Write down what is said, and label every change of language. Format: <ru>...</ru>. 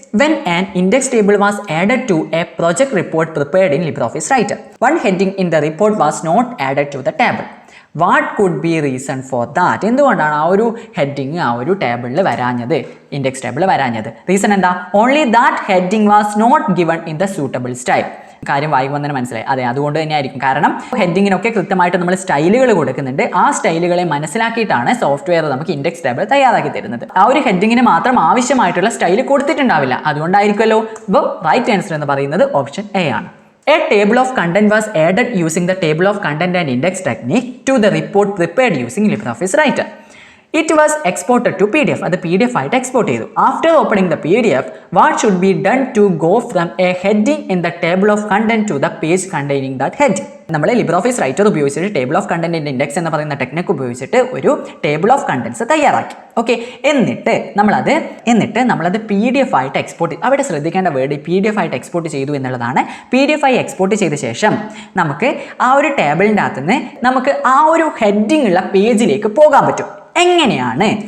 <en>When an index table was added to a project report prepared in LibreOffice Writer, one heading in the report was not added to the table. What could be reason for that?</en> <ml>എന്തുകൊണ്ടാണ് ആ ഒരു heading ആ ഒരു ടേബിളിൽ വരാഞ്ഞത്, index ടേബിളിൽ വരാഞ്ഞത്? Reason എന്താ?</ml> <en>Only that heading was not given in the suitable style.</en> <ml>കാര്യം വായിക്കുമ്പോൾ തന്നെ മനസ്സിലായി. അതെ, അതുകൊണ്ട് തന്നെ ആയിരിക്കും. കാരണം ഹെഡിങ്ങിനൊക്കെ കൃത്യമായിട്ട് നമ്മൾ സ്റ്റൈലുകൾ കൊടുക്കുന്നുണ്ട്. ആ സ്റ്റൈലുകളെ മനസ്സിലാക്കിയിട്ടാണ് സോഫ്റ്റ്വെയർ നമുക്ക് ഇൻഡെക്സ് ടേബിൾ തയ്യാറാക്കി തരുന്നത്. ആ ഒരു ഹെഡിങ്ങിന് മാത്രം ആവശ്യമായിട്ടുള്ള സ്റ്റൈൽ കൊടുത്തിട്ടുണ്ടാവില്ല, അതുകൊണ്ടായിരിക്കുമല്ലോ. ഇപ്പോൾ റൈറ്റ് ആൻസർ എന്ന് പറയുന്നത് ഓപ്ഷൻ എ ആണ്.</ml> <en>A table of content was added using the table of content and index technique to the report prepared using LibreOffice Writer. It was exported to PDF.</en> <ml>അത് PDF ആയിട്ട് export ചെയ്തു.</ml> <en>After opening the PDF, what should be done to go from a heading in the table of content to the page containing that heading?</en> <ml>നമ്മൾ LibreOffice Writer ഉപയോഗിച്ചിട്ട് table of content index എന്ന് പറയുന്ന technique ഉപയോഗിച്ചിട്ട് ഒരു table of contents തയ്യാറാക്കി. Okay, എന്നിട്ട് നമ്മളത് PDF ആയിട്ട് എക്സ്പോർട്ട് ചെയ്തു. അവിടെ ശ്രദ്ധിക്കേണ്ട വേർഡ് PDF ആയിട്ട് എക്സ്പോർട്ട് ചെയ്തു എന്നുള്ളതാണ്. PDF ആയി എക്സ്പോർട്ട് ചെയ്ത ശേഷം നമുക്ക് ആ ഒരു ടേബിളിൻ്റെ അകത്തുനിന്ന് നമുക്ക് ആ ഒരു ഹെഡിങ് ഉള്ള പേജിലേക്ക് പോകാൻ പറ്റും. എങ്ങനെയാണ്?</ml>